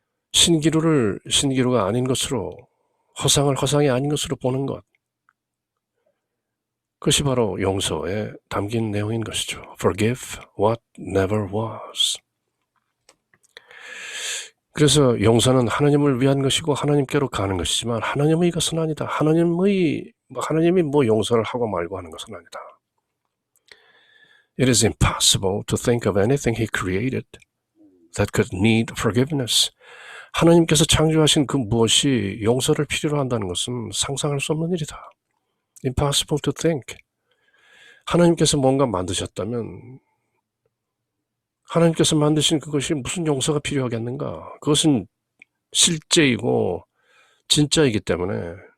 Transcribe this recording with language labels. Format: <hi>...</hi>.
<ko>신기루를 신기루가 아닌 것으로, 허상을 허상이 아닌 것으로 보는 것, 그것이 바로 용서에 담긴 내용인 것이죠.</ko> <en>Forgive what never was.</en> <ko>그래서 용서는 하나님을 위한 것이고 하나님께로 가는 것이지만 하나님의 것은 아니다. 하나님이 뭐 용서를 하고 말고 하는 것은 아니다.</ko> <en>It is impossible to think of anything He created that could need forgiveness.</en> <ko>하나님께서 창조하신 그 무엇이 용서를 필요로 한다는 것은 상상할 수 없는 일이다.</ko> <en>Impossible to think.</en> <ko>하나님께서 뭔가 만드셨다면 하나님께서 만드신 그것이 무슨 용서가 필요하겠는가? 그것은 실제이고 진짜이기 때문에</ko>